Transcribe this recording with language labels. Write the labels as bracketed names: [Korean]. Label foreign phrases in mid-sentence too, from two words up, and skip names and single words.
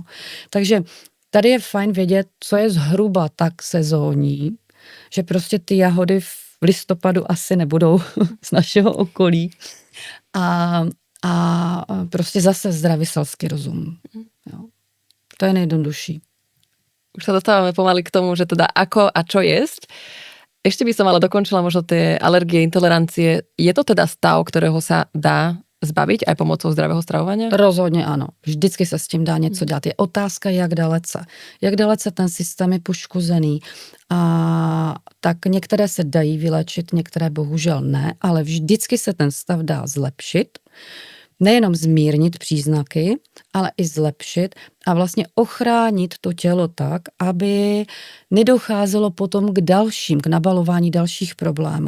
[Czech] Takže tady je fajn vědět, co je zhruba tak sezónní, že prostě ty jahody v listopadu asi nebudou z našeho okolí. A prostě zase zdravý selský rozum. Jo. To je nejjednodušší. [Slovak] Už sa dostávame pomaly k tomu, že teda ako a čo jesť. Ešte by som ale dokončila možno tie alergie, intolerancie. Je to teda stav, ktorého sa dá zbaviť aj pomocou zdravého stravovania? [Czech] Rozhodně ano. Vždycky se s tím dá něco dělat. Je otázka, jak dalece. Jak dalece ten systém je poškozený. A tak některé se dají vylečit, některé bohužel ne, ale vždycky se ten stav dá zlepšit. Nejenom zmírnit příznaky, ale i zlepšit a vlastně ochránit to tělo tak, aby nedocházelo potom k nabalování dalších problémů.